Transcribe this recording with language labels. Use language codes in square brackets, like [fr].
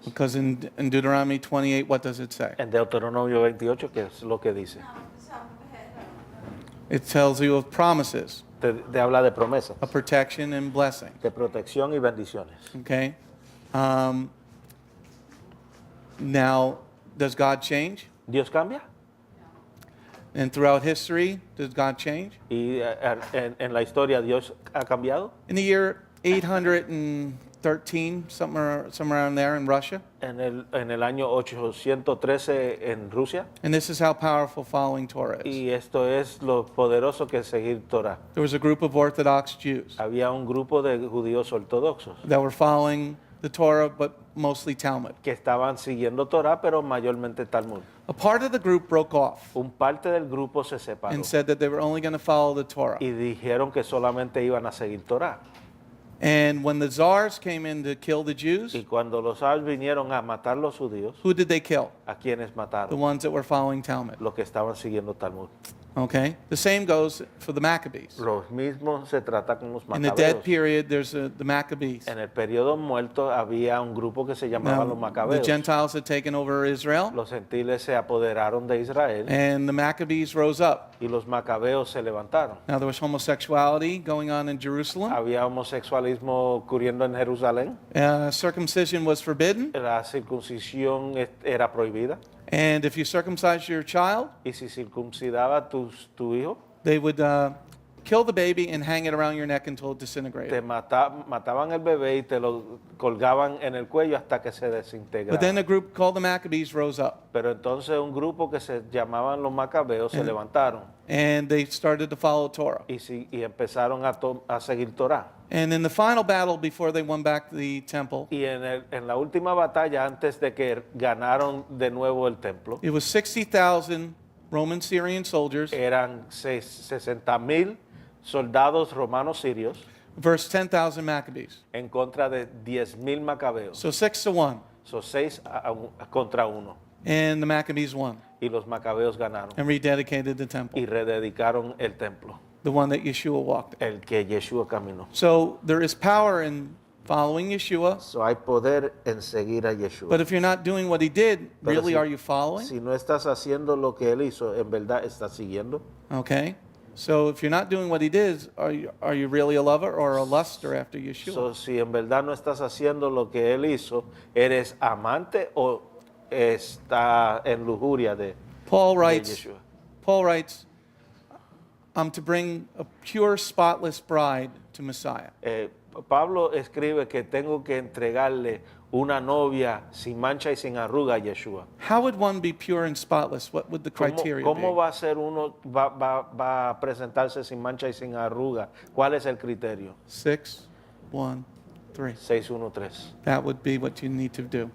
[en] Because in Deuteronomy 28, what does it say? [es] En Deuteronomio 28, ¿qué es lo que dice? [en] No, it's up ahead. It tells you of promises, [es] Te habla de promesas, [en] of protection and blessing. [es] de protección y bendiciones. [en] Okay? Now, does God change? [es] ¿Dios cambia? [en] And throughout history, does God change? [es] Y en la historia, ¿Dios ha cambiado? [en] In the year 813, somewhere around there in Russia, [es] En el año 813 en Rusia. [en] and this is how powerful following Torah is. [es] Y esto es lo poderoso que es seguir Torah. [en] There was a group of Orthodox Jews [es] Había un grupo de judíos ortodoxos [en] that were following the Torah, but mostly Talmud. [es] que estaban siguiendo Torah, pero mayormente Talmud. [en] A part of the group broke off [es] Un parte del grupo se separó [en] and said that they were only going to follow the Torah. [es] y dijeron que solamente iban a seguir Torah. [en] And when the czars came in to kill the Jews, [es] Y cuando los zars vinieron a matar los judíos, [en] who did they kill? [es] ¿a quiénes [en] The [es] mataron? [en] ones that were following Talmud. [es] Los que estaban siguiendo Talmud. [en] Okay? The same goes for the Maccabees. [es] Lo mismo se trata con los [en] In the dead [es] macabeos. [en] period, there's the Maccabees. [es] En el periodo muerto había un grupo que se llamaba los [en] Now, the [es] macabeos. [en] Gentiles had taken over Israel, [es] Los gentiles se apoderaron de Israel [en] and the Maccabees rose up. [es] y los macabeos se levantaron. [en] Now, there was homosexuality going on in Jerusalem. [es] Había homosexualismo ocurriendo en Jerusalén. [en] Circumcision was forbidden, [es] La circuncisión era prohibida. [en] and if you circumcised your child, [es] Y si circuncidaba tu hijo, [en] they would kill the baby and hang it around your neck until it disintegrated. [es] te mataban el bebé y te lo colgaban en el cuello hasta que se [en] But then [es] desintegraba. [en] a group called the Maccabees rose up, [es] Pero entonces un grupo que se llamaban los macabeos se levantaron [en] and they started to follow Torah. [es] y empezaron a seguir Torah. [en] And in the final battle before they won back the temple, [es] Y en la última batalla, antes de que ganaron de nuevo el templo, [en] it was 60,000 Roman Syrian soldiers [es] eran 60,000 soldados romanos sirios [en] versus 10,000 Maccabees. [es] en contra de 10,000 macabeos. [en] So 6-1. [es] Son 6 contra 1. [en] And the Maccabees won [es] Y los macabeos ganaron [en] and rededicated the temple, [es] y rededicaron el templo, [en] the one that Yeshua walked in. [es] el que Yeshua caminó. [en] So there is power in following Yeshua, [es] So hay poder en seguir a Yeshua. [en] but if you're not doing what he did, [es] Pero [en] really [es] si- [en] are you following? [es] Si no estás haciendo lo que él hizo, en verdad estás siguiendo. [en] Okay? So if you're not doing what he did, are you really a lover or a luster after Yeshua? [es] So, si en verdad no estás haciendo lo que él hizo, ¿eres amante o está en lujuria de [en] Paul writes, [es] Yeshua? [en] I'm to bring a pure, spotless bride to Messiah. [es] Pablo escribe que tengo que entregarle una novia sin mancha y sin arruga a Yeshua. [en] How would one be pure and spotless? What would the criteria [es] ¿Cómo [en] be? [es] va a ser uno, va a presentarse sin mancha y sin arruga? ¿Cuál es el criterio? [en] 6, 1, 3. 613. That would be what you need to do.